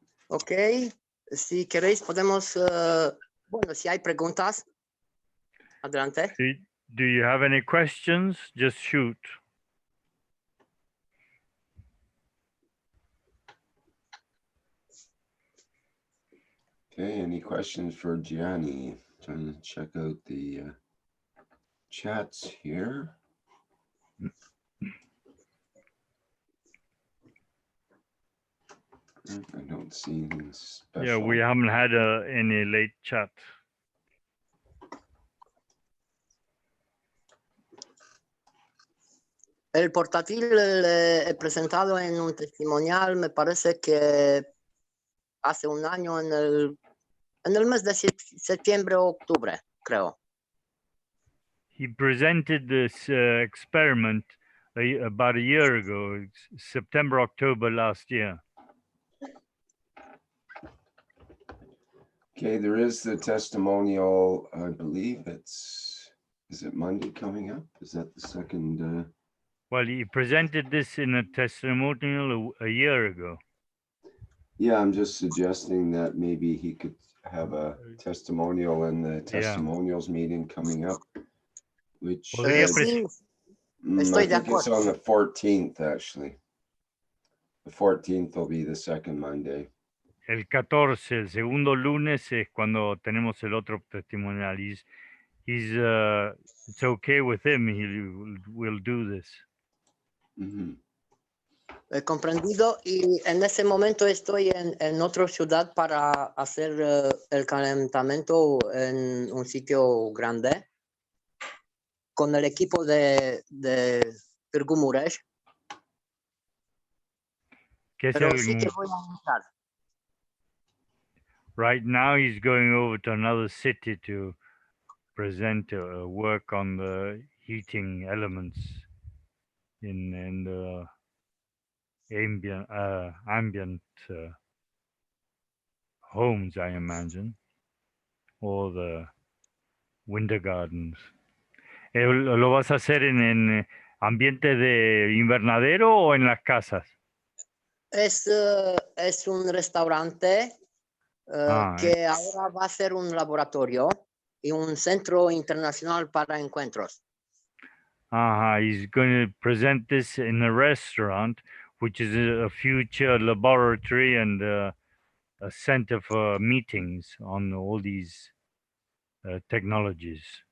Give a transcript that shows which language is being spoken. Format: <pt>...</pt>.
<es>Ok, si queréis podemos, bueno, si hay preguntas, adelante.</es> <en>Do you have any questions? Just shoot. Okay, any questions for Gianni? Trying to check out the chats here. I don't see anything special. Yeah, we haven't had any late chat.</en> <es>El portátil he presentado en un testimonial, me parece que hace un año en el mes de septiembre o octubre, creo.</es> <en>He presented this experiment about a year ago, September, October last year. Okay, there is the testimonial, I believe is it Monday coming up? Is that the second? Well, he presented this in a testimonial a year ago. Yeah, I'm just suggesting that maybe he could have a testimonial in the testimonials meeting coming up, which</en> <es>Sí, estoy</es> <en>I</en> <es>de</es> <en>think it's</en> <es>acuerdo.</es> <en>on the 14th, actually. The 14th will be the second Monday.</en> <es>El 14, el segundo lunes es cuando tenemos el otro testimonial.</es> <en>It's okay with him. He will do this.</en> <es>He comprendido y en ese momento estoy en otra ciudad para hacer el calentamiento en un sitio grande con el equipo de Târgu Mureș. Pero sí que voy a entrar.</es> <en>Right now he's going over to another city to present work on the heating elements in the ambient homes, I imagine, or the winter gardens.</en> <es>¿Lo vas a hacer en ambiente de invernadero o en las casas? Es un restaurante que ahora va a ser un laboratorio y un centro internacional para encuentros.</es> <en>He's going to present this in a restaurant, which is a future laboratory and a center for meetings on all these technologies.</en>